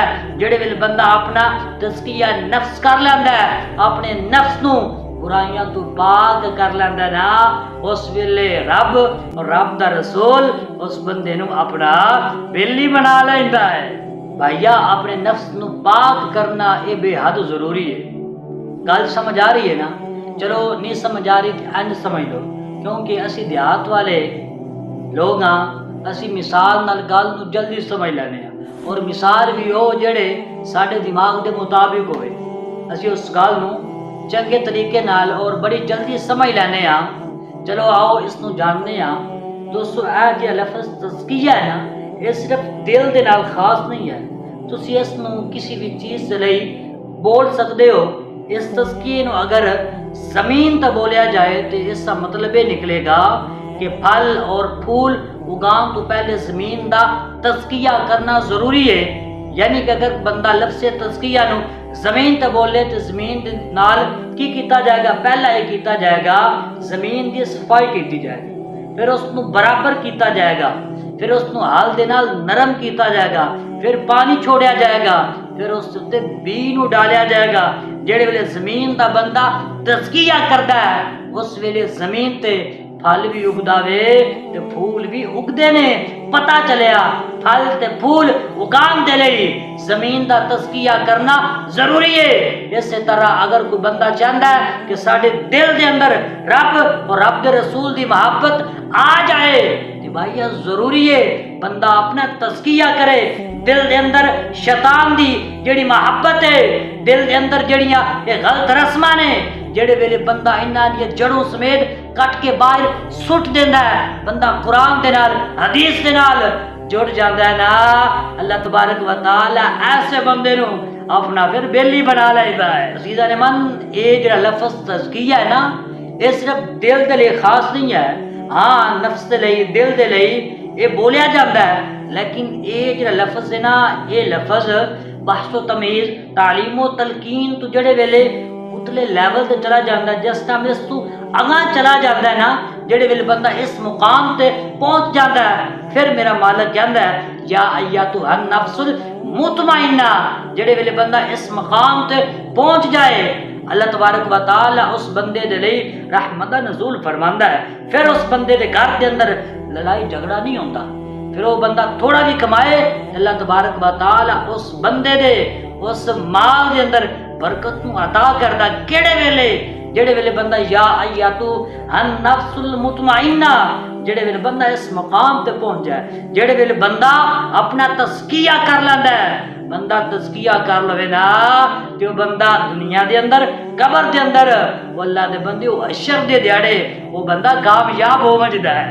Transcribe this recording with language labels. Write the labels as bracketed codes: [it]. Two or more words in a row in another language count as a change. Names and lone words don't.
[pa] جڑے ویلے بندہ اپنا تزکیہ نفس کر لیندا ہے، اپنے نفس نو برائیاں تو پاک کر لیندا ہے نا، اس ویلے رب اور رب دا رسول اس بندے نو اپنا بیلی بنا لیندا ہے۔ بھائیا اپنے نفس نو پاک کرنا یہ بے حد ضروری ہے۔ گل سمجھ آ رہی ہے نا؟ چلو نہیں سمجھ آ رہی تو انج سمجھ لو، کیونکہ اسی دیہات والے لوگ ہاں، اسی مثال نال گل نو جلدی سمجھ لینے ہیں اور مثال بھی ہو جڑے ساڈے دماغ دے مطابق ہوئے، اسی اس گل نو چنگے طریقے نال اور بڑی جلدی سمجھ لینے ہاں۔ چلو آؤ اس نو جاننے ہاں۔ دوستو اے جے لفظ تزکیہ ہے نا یہ صرف دل دے نال خاص نہیں ہے، تسی اس نو کسی بھی چیز دے لئی بول سکدے ہو۔ اس تزکیے نو اگر زمین تے بولیا جائے تو [ur] اس کا مطلب یہ نکلے گا کہ [pa] پھل اور پھول اگان تو پہلے زمین دا تزکیہ کرنا ضروری ہے۔ یعنی کہ اگر بندہ لفظ تزکیہ نو زمین تے بولے تو زمین دے نال کی کیتا جائے گا؟ پہلا یہ کیتا جائے گا زمین دی صفائی کیتی جائے گی، پھر اس نو برابر کیتا جائے گا، پھر اس نو ہل دے نال نرم کیتا جائے گا، پھر پانی چھوڑیا جائے گا، پھر اس تے بی نو ڈالیا جائے گا۔ جڑے ویلے زمین دا بندہ تزکیہ کردا ہے اس ویلے زمین تے پھل بھی اگدا وے تے پھول بھی اگدے نے۔ پتہ چلیا پھل تے پھول اگان دے لئی زمین دا تزکیہ کرنا ضروری ہے۔ اسی طرح اگر کوئی بندہ [ur] چاہتا ہے کہ [pa] ساڈے دل دے اندر رب اور رب دے رسول دی محبت آ جائے تو بھائی یہ ضروری ہے بندہ اپنا تزکیہ کرے۔ دل دے اندر شیطان دی جڑی محبت ہے، دل دے اندر جڑیاں یہ غلط رسماں نے، جڑے ویلے بندہ انہاں دی جڑوں سمیت کٹ کے باہر سٹ دیندا ہے، بندہ قرآن دے نال حدیث دے نال جڑ جاندا ہے نا، اللہ [ar] تبارک و تعالی [pa] ایسے بندے نو اپنا پھر بیلی بنا لائے ہے۔ عزیزان من، یہ جڑا لفظ تزکیہ ہے نا، یہ صرف دل دے لئے خاص نہیں ہے، ہاں نفس دے لئے دل دے لئے یہ بولیا جاتا ہے، لیکن یہ جڑا لفظ ہے نا، یہ لفظ بحث و تمیز تعلیم و تلقین تو جڑے ویلے اتلے لیول تے [ur] چلا جاتا ہے، [pa] جس ٹائم اس تو اگاں [ur] چلا جاتا ہے [pa] نا، جڑے ویلے بندہ اس مقام تے [ur] پہنچ جاتا ہے، [pa] پھر میرا مالک کہندا ہے [ar] یا ایتھا النفس المطمئنہ، [pa] جڑے ویلے بندہ اس مقام تے پہنچ جائے اللہ [ar] تبارک و تعالی [pa] اس بندے دے لئی رحمت نزول فرماندا ہے۔ پھر اس بندے دے گھر دے اندر لڑائی جھگڑا [ur] نہیں ہوتا، [pa] پھر وہ بندہ تھوڑا بھی کمائے اللہ [ar] تبارک و تعالی [pa] اس بندے دے اس مال دے اندر برکت نو عطا کردا۔ کیڑے ویلے؟ جڑے ویلے بندہ [ar] یا ایتو النفس المطمئنہ، [pa] جڑے ویلے بندہ اس مقام تے پہنچ جائے، جڑے ویلے بندہ اپنا تزکیہ کر لیندا ہے، بندہ تزکیہ کر لوے نا تو بندہ دنیا دے اندر قبر دے اندر وہ اللہ دے بندے وہ حشر دے دیاڑے وہ بندہ کامیاب ہو وجدا ہے۔